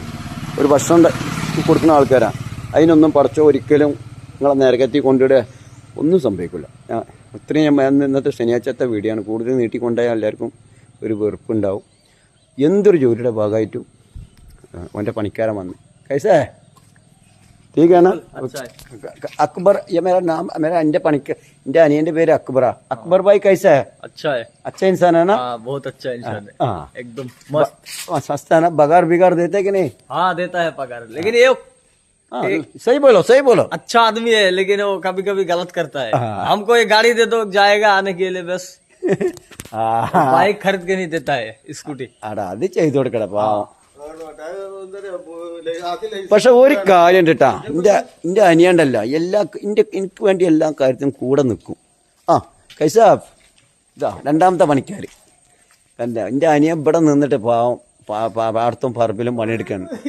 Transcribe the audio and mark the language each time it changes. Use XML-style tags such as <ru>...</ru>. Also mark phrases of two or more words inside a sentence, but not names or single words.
<ml>ഒരു ഭക്ഷണം കൊടുക്കുന്ന ആൾക്കാരാണ്. അതിനൊന്നും പടച്ചോ ഒരിക്കലും നിങ്ങളെ നരകത്തിൽ കൊണ്ടിടുക ഒന്നും സംഭവിക്കില്ല. ഇത്രയും ഞാൻ ഇന്നത്തെ ശനിയാഴ്ചത്തെ വീഡിയോ ആണ്. കൂടുതൽ നീട്ടിക്കൊണ്ടായാൽ എല്ലാവർക്കും ഒരു വെറുപ്പുണ്ടാവും. എന്തൊരു ജോലിയുടെ ഭാഗമായിട്ടും അവൻ്റെ പണിക്കാരൻ വന്ന്</ml> <hi>कैसे ठीक है ना। अकबर ये मेरा नाम मेरे इंडिया अनियन पेर अकबर भाई कैसा है? अच्छा इंसान है ना? बहुत अच्छा इंसान है। एकदम मस्त है ना? बगार बिगार देते कि नहीं? हाँ देता है पगार, लेकिन ये सही बोलो अच्छा आदमी है, लेकिन वो कभी कभी गलत करता है। हमको ये गाड़ी दे दो जाएगा आने के लिए बस बाइक खरीद के नहीं देता है स्कूटी।</hi> <ml>अड़ा അത് ചെയ്തു കൊടുക്കടാ. പക്ഷെ ഒരു കാര്യം ഉണ്ട് കേട്ടാ, എൻ്റെ അനിയണ്ടല്ല എനിക്ക് വേണ്ടി എല്ലാ കാര്യത്തിനും കൂടെ നിൽക്കും. കൈസാബ് ഇതാ രണ്ടാമത്തെ പണിക്കാർ എൻ്റെ അനിയൻ ഇവിടെ നിന്നിട്ട് പാടത്തും പറമ്പിലും പണിയെടുക്കാണ്.</ml>